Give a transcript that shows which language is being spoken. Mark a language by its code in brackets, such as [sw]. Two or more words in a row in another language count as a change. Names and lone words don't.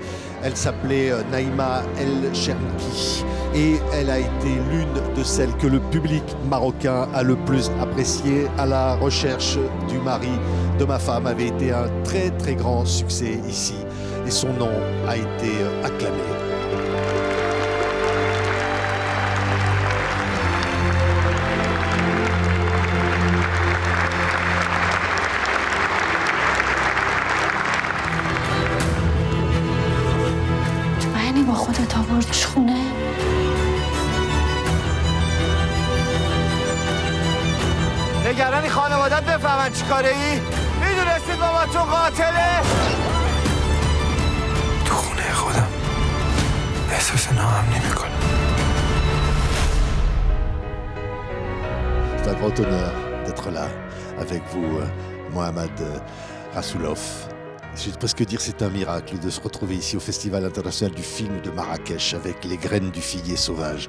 [fr] Elle s'appelait Naïma El Chernki et elle a été l'une de celles que le public marocain a le plus apprécié. À la recherche du mari de ma femme avait été un très très grand succès ici et son nom a été acclamé. [fa] با خودت آوردیش خونه؟ نگرانی خانوادت بفهمن چی کاره ای؟ میدونستید باباتون قاتله؟ تو خونه خودم احساس ناامنی میکنم. [fr] C'est un grand honneur d'être là avec vous, Mohamed Rassoulov. Je vais presque dire c'est un miracle de se retrouver ici au Festival international du film de Marrakech avec Les graines du figuier sauvage.